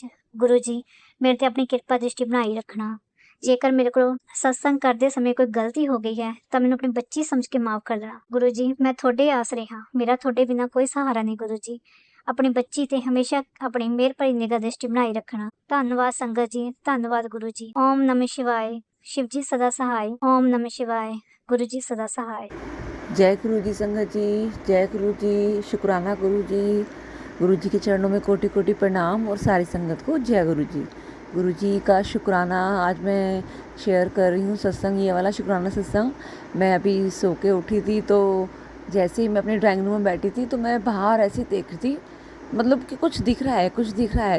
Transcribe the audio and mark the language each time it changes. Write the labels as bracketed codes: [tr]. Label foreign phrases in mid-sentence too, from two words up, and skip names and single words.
[pa] ਗੁਰੂ ਜੀ ਮੇਰੇ ਤੇ ਆਪਣੀ ਕਿਰਪਾ ਦ੍ਰਿਸ਼ਟੀ ਬਣਾਈ ਰੱਖਣਾ। ਜੇਕਰ ਮੇਰੇ ਕੋਲ ਸਤਸੰਗ ਕਰਦੇ ਸਮੇਂ ਕੋਈ ਗਲਤੀ ਹੋ ਗਈ ਹੈ ਤਾਂ ਮੈਨੂੰ ਆਪਣੀ ਬੱਚੀ ਸਮਝ ਕੇ ਮਾਫ ਕਰ ਦੇਣਾ। ਗੁਰੂ ਜੀ ਮੈਂ ਤੁਹਾਡੇ ਆਸਰੇ ਹਾਂ, ਮੇਰਾ ਤੁਹਾਡੇ ਬਿਨਾਂ ਕੋਈ ਸਹਾਰਾ ਨਹੀਂ। ਗੁਰੂ ਜੀ ਆਪਣੀ ਬੱਚੀ ਤੇ ਹਮੇਸ਼ਾ ਆਪਣੀ ਮਿਹਰ ਭਰੀ ਨਿਗਾਹ ਦ੍ਰਿਸ਼ਟੀ ਬਣਾਈ ਰੱਖਣਾ। ਧੰਨਵਾਦ ਸੰਗਤ ਜੀ, ਧੰਨਵਾਦ ਗੁਰੂ ਜੀ। [hi] ਓਮ ਨਮः शिवाय, शिव जी सदा सहाय। ओम नमः शिवाय, गुरु जी सदा सहाय। जय गुरु जी संगत जी, जय गुरु जी, शुक्राना गुरु जी। गुरु जी के चरणों में कोटि कोटि प्रणाम और सारी संगत को जय गुरु जी। गुरु जी का शुक्राना आज मैं शेयर कर रही हूँ सत्संग, ये वाला शुक्राना सत्संग। मैं अभी सो के उठी थी तो जैसे ही मैं अपने [en] drawing room [hi] में बैठी थी तो मैं बाहर ऐसे देख रही थी, मतलब कि कुछ दिख रहा है।